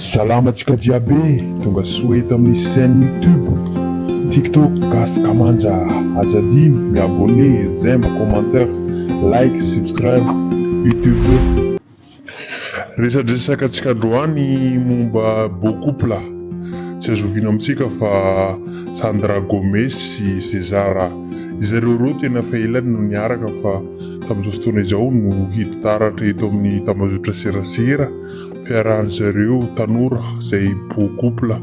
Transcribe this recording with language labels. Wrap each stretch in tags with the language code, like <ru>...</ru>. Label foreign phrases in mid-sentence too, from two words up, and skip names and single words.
<mg>Salamatsika jiaby, tonga soa eto amin'ny chaîne YouTube, TikTok, gasika manja. Aza dimy miabone,</mg> <fr>j'aime, commentaire,</fr> <en>like, subscribe, YouTube.</en> <mg>Resadresaka antsika androany momba</mg> <fr>beau couple.</fr> <mg>Tsy azovina amintsika fa Sandra Gomes sy César. Zareo roa tena fa elany no niaraka fa tamin'izao fotoana izao no hitaratra eto amin'ny tambazotra serasera fiarahan'zareo tanora izay</mg> <fr>beau couple.</fr>